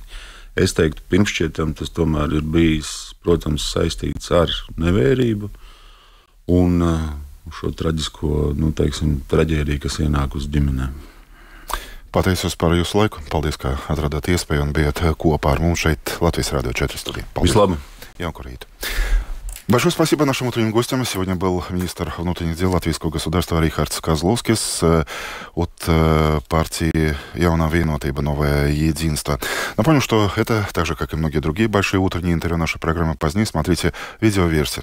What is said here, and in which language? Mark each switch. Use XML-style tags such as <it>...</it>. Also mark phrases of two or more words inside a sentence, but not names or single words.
<lv>Es teiktu, pirmšķietam tas tomēr ir bijis, protams, saistīts ar nevērību un šo traģisko, traģēdiju, kas ienāk uz ģimenēm. Pateicos par jūsu laiku. Paldies, ka atradāt iespēju un bijāt kopā ar mums šeit Latvijas Radio 4 studijā. Vislabāk!</lv> <ru>Большое спасибо нашим утренним гостям. Сегодня был министр внутренних дел Латвийского государства Рихардс Козловскис от партии Jaunā Vienotība, Новое единство. Напомню, что это, так же, как и многие другие большие утренние интервью нашей программы, позднее смотрите видеоверсии.</ru>